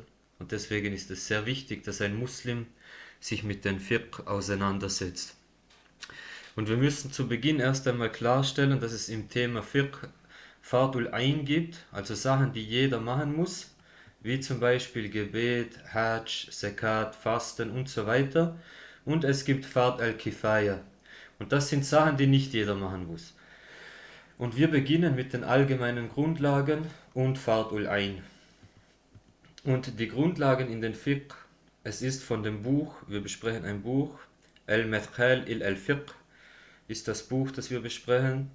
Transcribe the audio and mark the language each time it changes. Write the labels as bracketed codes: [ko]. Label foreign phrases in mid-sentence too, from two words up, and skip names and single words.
[de] Und deswegen ist es sehr wichtig, dass ein Muslim sich mit dem Fiqh auseinandersetzt. Und wir müssen zu Beginn erst einmal klarstellen, dass es im Thema Fiqh [ar] فرض العين [de] gibt, also Sachen, die jeder machen muss, wie zum Beispiel Gebet, Hajj, Zakat, Fasten und so weiter. Und es gibt [ar] فرض الكفاية. [de] Und das sind Sachen, die nicht jeder machen muss. Und wir beginnen mit den allgemeinen Grundlagen und [ar] فرض العين. [de] Und die Grundlagen in den Fiqh, es ist von dem Buch, wir besprechen ein Buch, Al-Madkhal al-Fiqh, ist das Buch, das wir besprechen.